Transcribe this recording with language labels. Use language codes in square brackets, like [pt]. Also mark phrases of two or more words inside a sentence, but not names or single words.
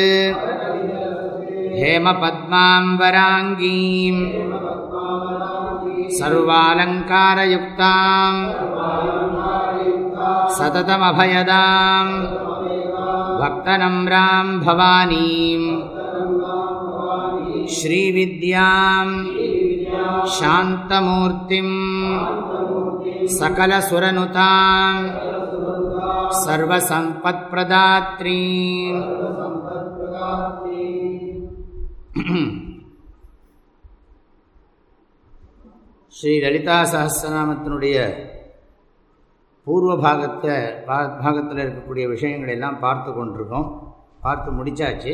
[sa] हेमपद्माम्बराङ्गीं सर्वालङ्कारयुक्तां सततमभयदां भक्तनम्रां भवानीं श्रीविद्यां शान्तमूर्तिं सकलसुरनुतां [ta] सर्वसम्पत्प्रदात्रीं ஸ்ரீ லலிதா சஹஸ்ரநாமத்தினுடைய பூர்வ பாகத்தில் இருக்கக்கூடிய விஷயங்கள் எல்லாம் பார்த்து கொண்டிருக்கோம். பார்த்து முடித்தாச்சு.